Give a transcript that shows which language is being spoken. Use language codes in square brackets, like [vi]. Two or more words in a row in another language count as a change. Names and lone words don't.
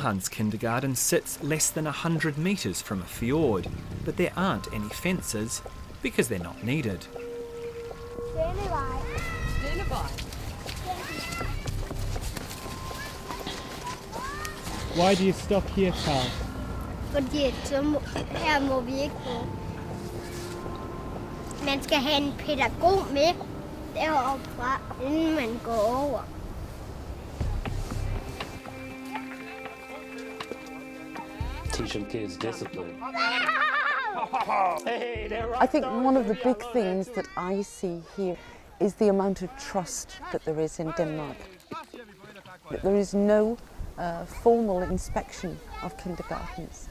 [en] Johann's kindergarten sits less than 100 metres from a fjord, but there aren't any fences because they're not needed. Why do you stop here, Carl? [da] Fordi her må vi ikke gå. Man skal have en pædagog med deroppe fra, inden man går over. [en] Teach them kids discipline. I think one of the big things that I see here is the amount of trust that there is in Denmark. That there is no formal inspection of kindergartens.